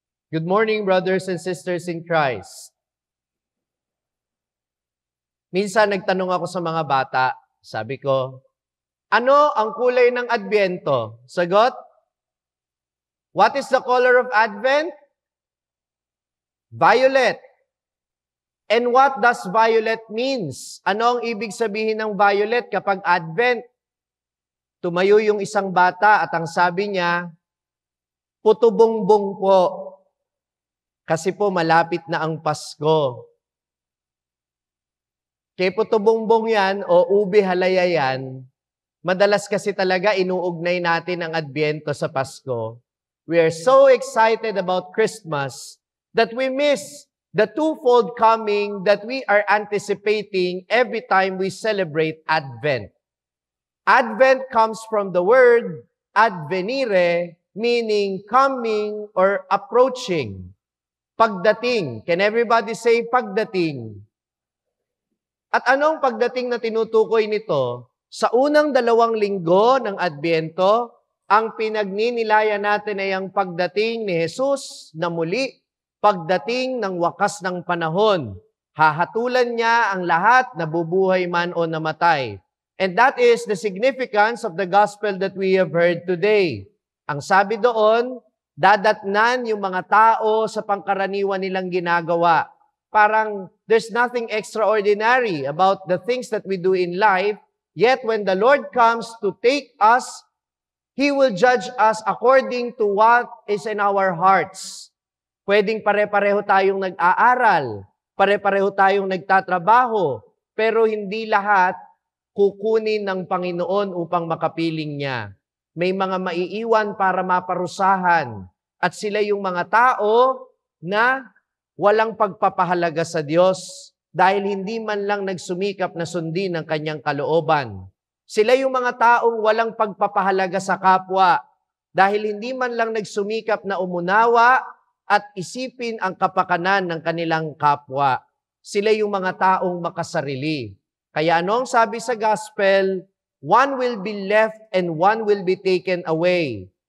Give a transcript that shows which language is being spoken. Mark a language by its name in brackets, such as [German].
[English] Good morning, brothers and sisters in Christ. [Filipino] Minsan nagtanong ako sa mga bata, sabi ko, ano ang kulay ng Adbyento? Sagot? [English] What is the color of Advent? Violet. And what does violet means? [Filipino] Ano ang ibig sabihin ng violet kapag Advent? Tumayo yung isang bata at ang sabi niya, putubongbong po. Kasi po malapit na ang Pasko. Kaya putubongbong yan o ube halaya yan, madalas kasi talaga inuugnay natin ang Adbyento sa Pasko. [English] We are so excited about Christmas that we miss the twofold coming that we are anticipating every time we celebrate Advent. Advent comes from the word advenire, meaning coming or approaching. Pagdating. Can everybody say pagdating? [Filipino] At anong pagdating na tinutukoy nito? Sa unang 2 linggo ng Adbyento, ang pinagninilayan natin ay ang pagdating ni Jesus na muli, pagdating ng wakas ng panahon. Hahatulan niya ang lahat na bubuhay man o namatay. [English] And that is the significance of the gospel that we have heard today. [Filipino] Ang sabi doon, dadatnan yung mga tao sa pangkaraniwan nilang ginagawa. [English] Parang there's nothing extraordinary about the things that we do in life, yet when the Lord comes to take us, He will judge us according to what is in our hearts. [Filipino] Pwedeng pare-pareho tayong nag-aaral, pare-pareho tayong nagtatrabaho, pero hindi lahat kukunin ng Panginoon upang makapiling niya. May mga maiiwan para maparusahan. At sila yung mga tao na walang pagpapahalaga sa Diyos dahil hindi man lang nagsumikap na sundin ang kanyang kalooban. Sila yung mga taong walang pagpapahalaga sa kapwa dahil hindi man lang nagsumikap na umunawa at isipin ang kapakanan ng kanilang kapwa. Sila yung mga taong makasarili. Kaya ano ang sabi sa gospel? [English] one will be left and one will be taken away.